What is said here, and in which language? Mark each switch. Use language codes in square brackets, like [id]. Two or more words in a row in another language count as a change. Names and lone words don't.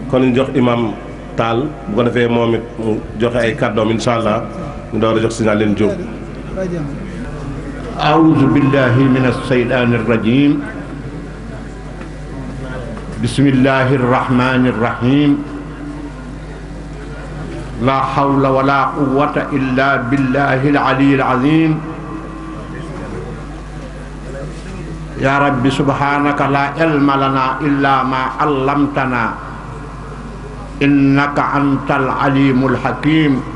[wo] kon ñu jox imam Tall bu ko defee moom it mu joxe ay kàddoom [ar] إن شاء الله [wo] ñu door a jox signal leen jóg. [ar] أعوذ بالله من الشيطان الرجيم بسم الله الرحمن الرحيم لا حول ولا قوة إلا بالله العلي العظيم يا رب سبحانك لا علم لنا إلا ما علمتنا إنك أنت العليم الحكيم